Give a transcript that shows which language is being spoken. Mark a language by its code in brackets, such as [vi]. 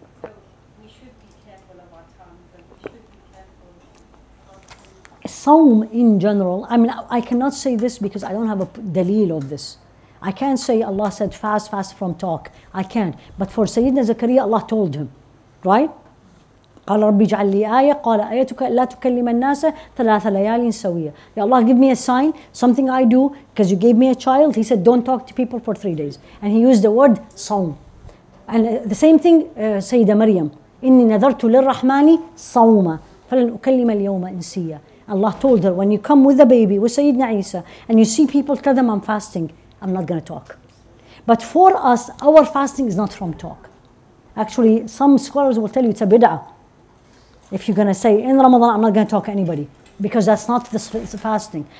[en] So we should be careful of our tongue, and we should be careful of Sawm in general, I mean, I cannot say this because I don't have a dalil of this. I can't say Allah said fast from talk. I can't. But for Sayyidina Zakaria, Allah told him, right? [ar] قال ربي اجعل لي آية قال آيتك لا تكلم الناس 3 ليال سوية. [en] Ya Allah, give me a sign, something I do, because you gave me a child. He said, don't talk to people for 3 days. And he used the word صوم. And the same thing, Sayyida Maryam, [ar] إني نذرت للرحمن صوما فلن أكلم اليوم إنسيا. [en] Allah told her, when you come with the baby, with Sayyidina Isa, and you see people, tell them I'm fasting, I'm not going to talk. But for us, our fasting is not from talk. Actually, some scholars will tell you it's a bid'ah. If you're going to say, in Ramadan, I'm not going to talk to anybody, because that's not the fasting.